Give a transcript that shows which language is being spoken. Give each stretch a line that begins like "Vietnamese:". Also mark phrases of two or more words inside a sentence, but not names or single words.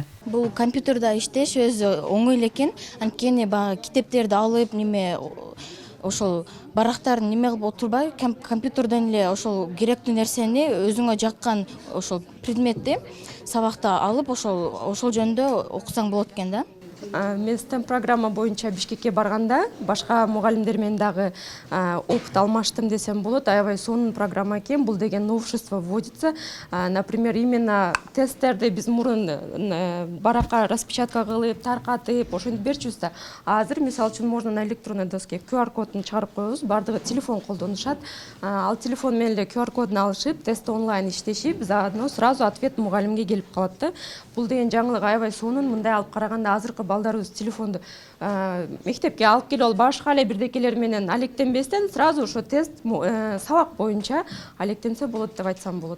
Kyrgyz: Бул компьютерде иштеш өзү оңой экен. Анткени баягы китептерди алып, ошол барактарын неме кылып отурбай, компьютерден эле ошол керектүү нерсени өзүңө жаккан ошол предметти сабакта алып, ошол жөнүндө окусаң болот экен да. Мен STEM программа боюнча Бишкекке барганда башка мугалимдер менен дагы опыт алмаштым десем болот. Аябай сонун программа экен. Бул деген
Russian: новшество вводится.
Kyrgyz: Например, именно тесттерди биз мурун баракка распечатка кылып, таркатып, ошентип берчүбүз да. Азыр мисалы үчүн
Russian: можно на электронной доске
Kyrgyz: QR кодун чыгарып коебуз. Бардыгы телефон колдонушат. Ал телефон менен эле QR кодун алышып, тест онлайн иштешип,
Russian: заодно сразу ответ
Kyrgyz: мугалимге келип калат да. Бул деген жаңылык аябай сонун. Мындай алып караганда азыркы балдарыбыз телефонду мектепке алып келип, башка эле бирдекелер менен алектенбестен сразу ошо тест сабак боюнча алектенсе болот деп айтсам болот.